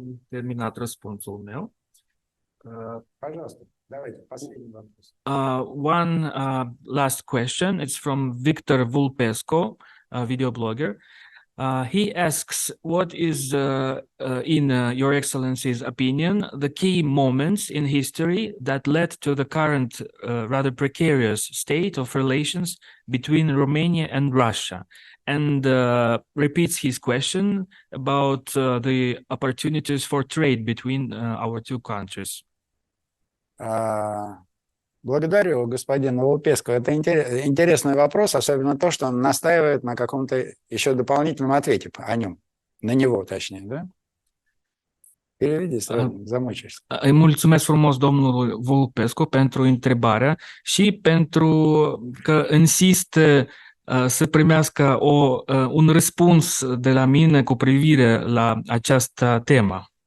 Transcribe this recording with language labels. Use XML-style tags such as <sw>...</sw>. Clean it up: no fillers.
<ro>Terminat răspunsul meu.</ro> <ru>Пожалуйста, давайте последний вопрос.</ru> <en>One last question. It's from Victor Vulpescu, a video blogger. He asks, what is, in Your Excellency's opinion, the key moments in history that led to the current rather precarious state of relations between Romania and Russia? And repeats his question about the opportunities for trade between our two countries.</en> <ru>Благодарю господина Лупеску. Это интересный вопрос, особенно то, что он настаивает на каком-то еще дополнительном ответе о нем, на него точнее, да? Переведи сразу, замучаешься.</ru> <ro>Îi mulțumesc frumos domnului Vulpescu pentru întrebarea și pentru că insistă să primească un răspuns de la mine cu privire la această temă.</ro>